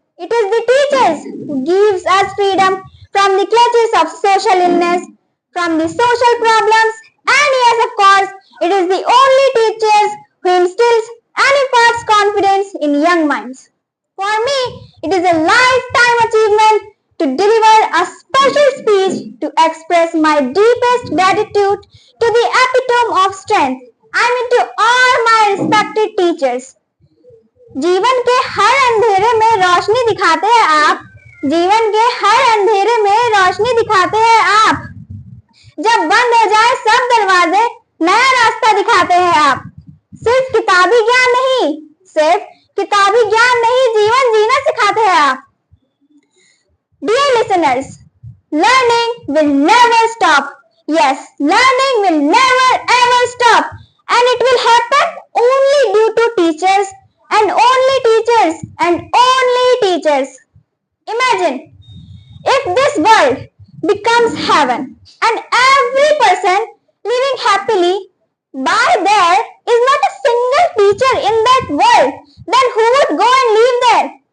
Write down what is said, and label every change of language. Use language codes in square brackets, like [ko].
[en] It is the teachers who gives us freedom from the clutches of social illness, from the social problems, and yes, of course, it is the only teachers who instills and imparts confidence in young minds. For me, it is a lifetime achievement to deliver a special speech to express my deepest gratitude to the epitome of strength. I mean to all my respected teachers. [hi] जीवन के हर अंधेरे में रोशनी दिखाते हैं आप, जीवन के हर अंधेरे में रोशनी दिखाते हैं आप. जब बंद हो जाए सब दरवाजे, नया रास्ता दिखाते हैं आप. सिर्फ किताबी ज्ञान नहीं, सिर्फ किताबी ज्ञान नहीं, जीवन जीना सिखाते हैं आप. [en] Dear listeners, learning will never stop. Yes, learning will never ever stop, and it will happen only due to teachers and only teachers and only teachers. Imagine if this world becomes heaven and every person living happily, by there is not a single teacher in that world, then who would go and live there?